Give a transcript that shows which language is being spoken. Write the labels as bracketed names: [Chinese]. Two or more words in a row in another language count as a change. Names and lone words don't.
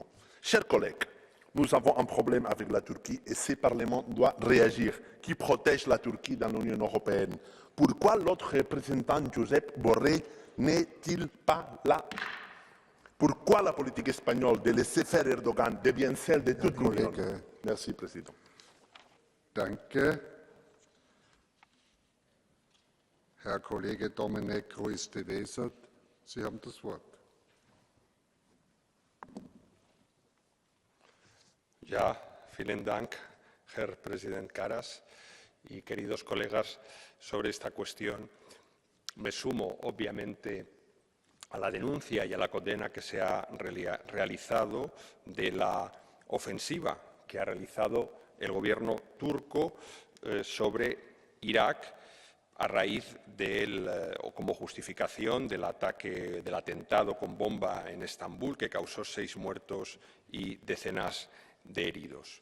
[French] Chers collègues, nous avons un problème avec la Turquie et ce Parlement doit réagir. Qui protège la Turquie dans l'Union européenne? Pourquoi l'autre représentant, Josep Borrell, n'est-il pas là? Pourquoi la politique espagnole de laisser faire Erdogan devient celle de toute l'Union? Merci, Président. [German] Danke. Herr Kollege Domenech Ruiz de Weser, Sie haben das Wort. Ja, vielen Dank, Herr Präsident Karas [Spanish] y queridos colegas, sobre esta cuestión. Me sumo, obviamente, a la denuncia y a la condena que se ha realizado de la ofensiva que ha realizado el gobierno turco sobre Irak a raíz o como justificación del atentado con bomba en Estambul, que causó 6 muertos y decenas de heridos.